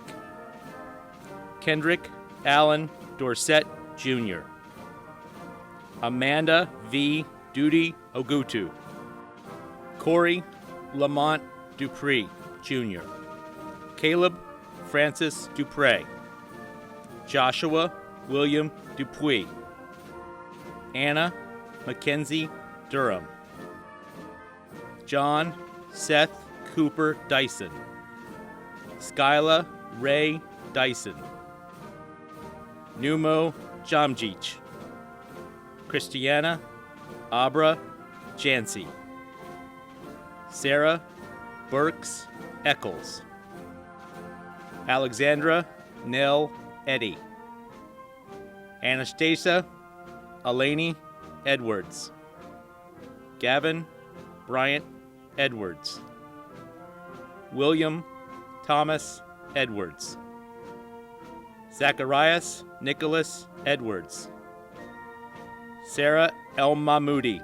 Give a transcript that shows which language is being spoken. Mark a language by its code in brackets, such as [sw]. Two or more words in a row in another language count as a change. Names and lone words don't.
[en] Kendrick Allen Dorset Jr. Amanda V. Duty Ogutu. Corey Lamont Dupree Jr. Caleb Francis Dupre. Joshua William Dupuy. Anna Mackenzie Durham. John Seth Cooper Dyson. Skyla Ray Dyson. Numo Jamjic. Christiana Abra Jancy. Sarah Burks Eccles. Alexandra Nell Eddy. Anastasia Eleni Edwards. Gavin Bryant Edwards. William Thomas Edwards. Zacharias Nicholas Edwards. Sarah El Mahmoudi.